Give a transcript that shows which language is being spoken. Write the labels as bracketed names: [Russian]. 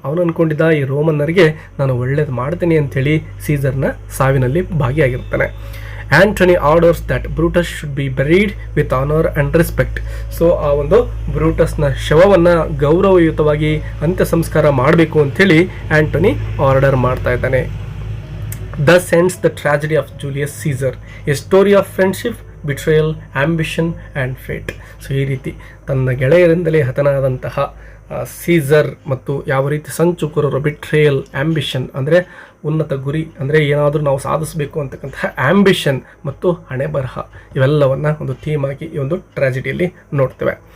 [Kannada] ಅವನು ಅಂದ್ಕೊಂಡಿದ್ದ ಈ ರೋಮನ್ನರಿಗೆ ನಾನು ಒಳ್ಳೇದು ಮಾಡ್ತೀನಿ ಅಂಥೇಳಿ ಸೀಸರ್ನ ಸಾವಿನಲ್ಲಿ ಭಾಗಿಯಾಗಿರ್ತಾನೆ. [English] Antony orders that Brutus should be buried with honour and respect. [Kannada] So ಆ ಒಂದು ಬ್ರೂಟಸ್ನ ಶವವನ್ನು ಗೌರವಯುತವಾಗಿ ಅಂತ್ಯ ಸಂಸ್ಕಾರ ಮಾಡಬೇಕು ಅಂಥೇಳಿ ಆಂಟನಿ ಆರ್ಡರ್ ಮಾಡ್ತಾ ಇದ್ದಾನೆ. [English] Thus ends the tragedy of Julius Caesar, a story of friendship, betrayal, ambition and fate. [Kannada] So ಈ ರೀತಿ ತನ್ನ ಗೆಳೆಯರಿಂದಲೇ ಹತನಾದಂತಹ ಸೀಸರ್ ಮತ್ತು ಯಾವ ರೀತಿ ಸಂಚುಕೋರರು ಬಿಟ್ರೇಯಲ್, ಆಂಬಿಷನ್ ಅಂದರೆ ಉನ್ನತ ಗುರಿ, ಅಂದರೆ ಏನಾದರೂ ನಾವು ಸಾಧಿಸಬೇಕು ಅಂತಕ್ಕಂತಹ ಆಂಬಿಷನ್ ಮತ್ತು ಹಣೆ ಬರಹ, ಇವೆಲ್ಲವನ್ನು ಒಂದು ಥೀಮ್ ಆಗಿ ಈ ಒಂದು ಟ್ರಾಜಿಡಿಯಲ್ಲಿ ನೋಡ್ತೇವೆ.